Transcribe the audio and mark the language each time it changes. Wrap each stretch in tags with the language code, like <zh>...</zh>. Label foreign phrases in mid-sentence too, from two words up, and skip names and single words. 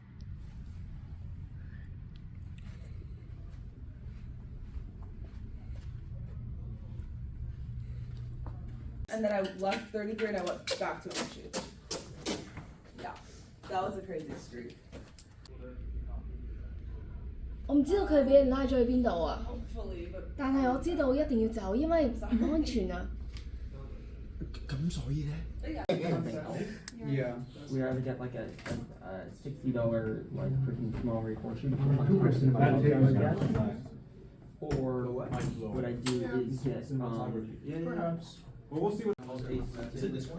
<en>And then I left 33 and I went back to my shoes. Yeah, that was a crazy streak.</en> <yue>我唔知道佢俾人拉咗去邊度啊！</yue> <en>Hopefully, but</en> <yue>但係我知道一定要走，因為唔安全啊！咁所以咧</yue> <en>Yeah. We either get like a $60 like freaking small portion, or what I do is get Perhaps. Well, we'll see what. Is it this one?</en>